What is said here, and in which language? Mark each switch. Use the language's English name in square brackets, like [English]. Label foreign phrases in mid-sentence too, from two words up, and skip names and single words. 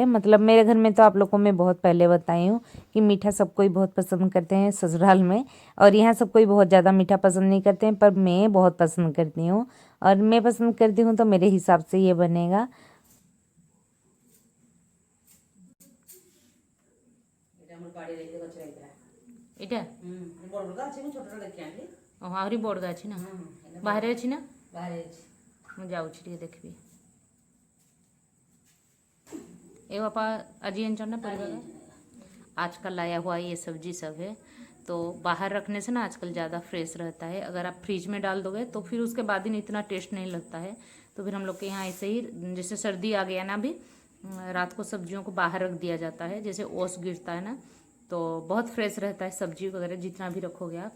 [Hindi] मतलब मेरे घर में तो आप लोगों को मैं बहुत पहले बताई हूँ कि मीठा सब कोई बहुत पसंद करते हैं ससुराल में, और यहाँ सब कोई बहुत ज़्यादा मीठा पसंद नहीं करते हैं, पर मैं बहुत पसंद करती हूँ, और मैं पसंद करती हूँ तो मेरे हिसाब से ये बनेगा। [Odia] এটা ଆହୁରି ବଡ଼ଗା ଅଛି ନା, ବାହାରେ ଅଛି ନା, ମୁଁ ଯାଉଛି ଟିକେ ଦେଖିବି। [Hindi] ए पापा अजी ना परिवार आजकल लाया हुआ ये सब्जी सब है, तो बाहर रखने से ना आजकल ज़्यादा फ्रेश रहता है। अगर आप फ्रिज में डाल दोगे तो फिर उसके बाद ही इतना टेस्ट नहीं लगता है। तो फिर हम लोग के यहाँ ऐसे ही, जैसे सर्दी आ गया ना अभी, रात को सब्जियों को बाहर रख दिया जाता है, जैसे ओस गिरता है ना, तो बहुत फ्रेश रहता है सब्जी वगैरह जितना भी रखोगे आप।